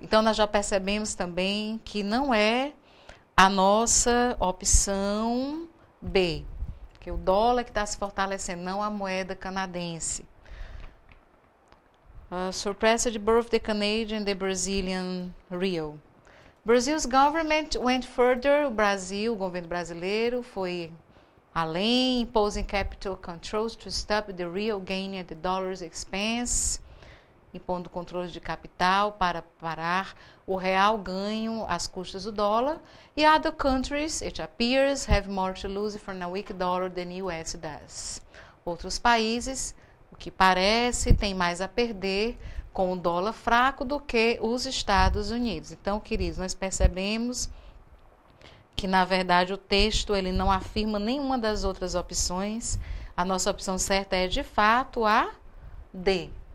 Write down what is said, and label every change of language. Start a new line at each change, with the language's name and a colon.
Portuguese: Então, nós já percebemos também que não é a nossa opção B, que o dólar que está se fortalecendo, não a moeda canadense.
English: Surpassed both the Canadian and the Brazilian real. Brazil's government went further.
Portuguese: O governo brasileiro foi além,
English: imposing capital controls to stop the real gain at the dollar's expense,
Portuguese: impondo controles de capital para parar o real ganho às custas do dólar.
English: E other countries, it appears, have more to lose from a weak dollar than US does.
Portuguese: Outros países, o que parece, tem mais a perder com o dólar fraco do que os Estados Unidos. Então, queridos, nós percebemos que, na verdade, o texto ele não afirma nenhuma das outras opções. A nossa opção certa é, de fato, a D.